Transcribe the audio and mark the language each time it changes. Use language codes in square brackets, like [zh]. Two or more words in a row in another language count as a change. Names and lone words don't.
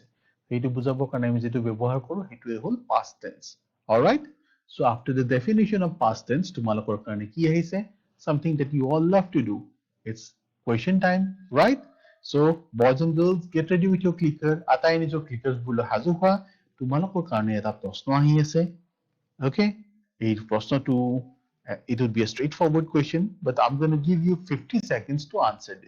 [as] সেইটো বুজাবৰ কাৰণে আমি যিটো ব্যৱহাৰ কৰো, সেইটোৱে হ'ল [en] past tense. All right? So after the definition of past tense, [as] তোমালোকৰ কাৰণে কি আহিছে? [en] Something that you all love to do. It's question time, right? So boys and girls, get ready with your clicker. [as] আটাই নিজৰ clickers বোৰ সাজু হোৱা। তোমালোকৰ কাৰণে এটা প্ৰশ্ন আহি আছে। [en] Okay? [as] এই প্ৰশ্নটো [en] it would be a straightforward question, but I'm going to give you 50 seconds to answer this.